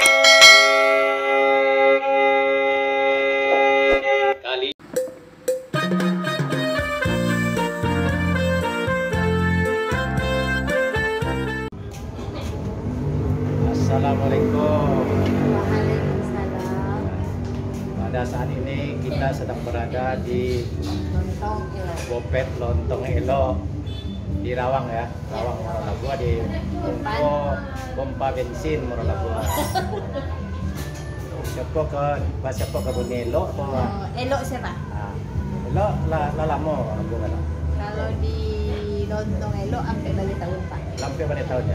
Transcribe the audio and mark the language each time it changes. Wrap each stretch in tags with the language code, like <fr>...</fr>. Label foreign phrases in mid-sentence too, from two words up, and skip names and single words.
<id>Assalamualaikum. Waalaikumsalam. Pada saat ini kita sedang berada di Lontong Elo. Bopet Lontong Elo di Rawang ya, Rawang Morolabua di pompa bensin Morolabua. Siapa ke Bonelo atau Elo siapa?</id> <min>Elo la lamo aku kan.</min> <id>Kalau di Lontong Elo sampai balik tahun Pak. Sampai pada tahunnya.</id>